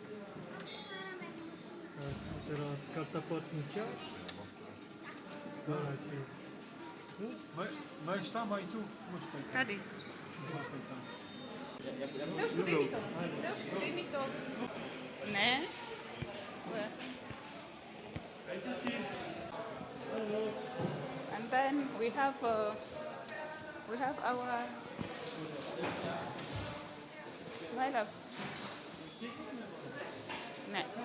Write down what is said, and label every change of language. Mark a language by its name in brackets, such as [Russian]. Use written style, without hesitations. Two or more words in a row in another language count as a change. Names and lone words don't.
[Polish] Tak, a teraz karta płatnicza. Dobra, Weź tam, a i tu. Chodź tutaj. [Czech] Tady. Dej mi to. Ne? [English] And then we have our my love. No.